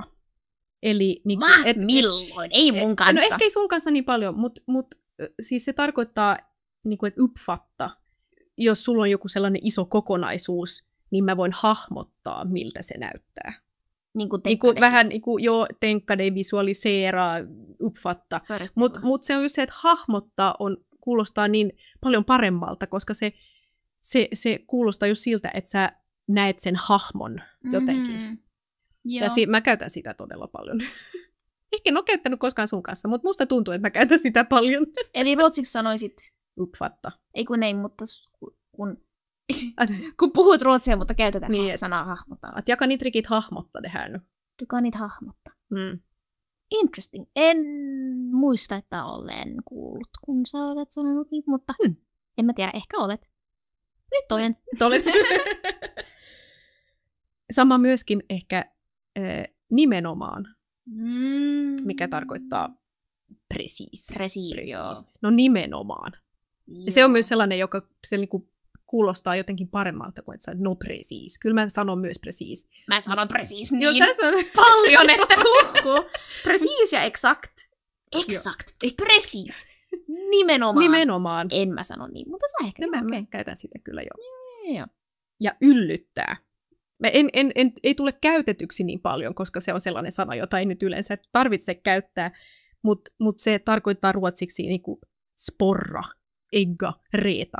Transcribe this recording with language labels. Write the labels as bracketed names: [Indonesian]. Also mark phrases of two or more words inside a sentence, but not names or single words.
[Finnish] Eli niin, milloin? Ei mun kanssa. No ehkä ei sun kanssa niin paljon, mutta siis se tarkoittaa, niin kuin, että uppfatta. Jos sulla on joku sellainen iso kokonaisuus, niin mä voin hahmottaa, miltä se näyttää. Niin kuin vähän niin kuin, [Swedish] tänka dig, visualisera, uppfatta. [Finnish] Mutta se on just se, että hahmottaa kuulostaa niin paljon paremmalta, koska se kuulostaa just siltä, että sä näet sen hahmon jotenkin. Ja mä käytän sitä todella paljon. Ehkä en ole käyttänyt koskaan sun kanssa, mutta musta tuntuu, että mä käytän sitä paljon. Eli ruotsiksi sanoisit Uppfatta. Ei kun ei, mutta kun puhut ruotsia, mutta käytetään Niin, sanaa hahmottaa. [Swedish] Att jag kan inte riktigt hahmotta det här nu. Du kan inte hahmottaa. Mm. [Finnish] Interesting. En muista, että olen kuullut, kun sä olet sanonut niin, mutta en mä tiedä, ehkä olet. Nyt toinen. Olet. Sama myöskin ehkä nimenomaan, mikä tarkoittaa precis. Precis, joo. No nimenomaan. Ja se on myös sellainen, joka se niinku kuulostaa jotenkin paremmalta kuin että sä no precis. Kyllä mä sanon myös precis. Mä sanon precis niin Joo, sä sanon paljon, että precis ja exakt. [Swedish] Exakt. Precis. [Finnish] Nimenomaan. Nimenomaan. En mä sano niin, mutta sä ehkä. Mä käytän sitä kyllä jo. Joo. Ja yllyttää. Ei tule käytetyksi niin paljon, koska se on sellainen sana, jota ei nyt yleensä tarvitse käyttää, mutta se tarkoittaa ruotsiksi niinku [Swedish] sporra, egga, reeta.